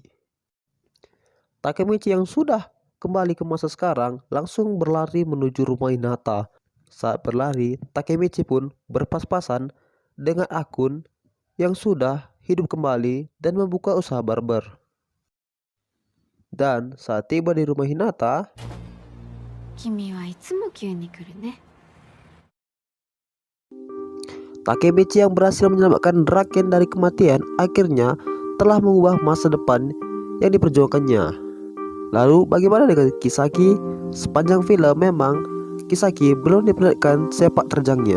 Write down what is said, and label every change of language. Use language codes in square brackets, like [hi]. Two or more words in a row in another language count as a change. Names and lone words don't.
[id] Takemichi yang sudah kembali ke masa sekarang langsung berlari menuju rumah Hinata. Saat berlari, Takemichi pun berpas-pasan dengan Akun yang sudah hidup kembali dan membuka usaha barber. Dan saat tiba di rumah Hinata, [ja] 君はいつも急に来るね。 [id] Takemichi yang berhasil menyelamatkan Draken dari kematian akhirnya telah mengubah masa depan yang diperjuangkannya. Lalu bagaimana dengan Kisaki? Sepanjang film memang Kisaki belum diperlihatkan sepak terjangnya.